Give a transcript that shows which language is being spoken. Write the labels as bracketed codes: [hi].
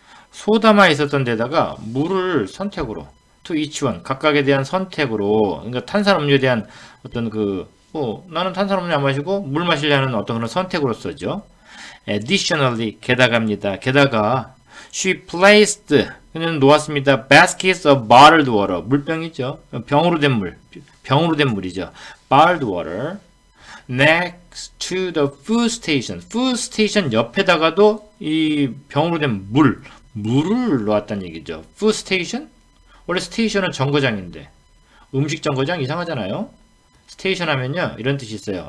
[ko] 소다만 있었던 데다가 물을 선택으로 [en] to each one. [ko] 각각에 대한 선택으로 그러니까 탄산음료에 대한 어떤 나는 탄산음료 안 마시고 물 마시려는 어떤 그런 선택으로서죠. [en] Additionally, [ko] 게다가 [en] she placed [ko] 그녀는 놓았습니다. [en] baskets of bottled water. [ko] 물병이죠. 병으로 된 물이죠. [en] bottled water next to the food station. [ko] food station 옆에다가도 이 병으로 된 물을 놓았다는 얘기죠. [en] food station? [ko] 원래 스테이션은 정거장인데 음식 정거장 이상하잖아요. 스테이션 하면요 이런 뜻이 있어요.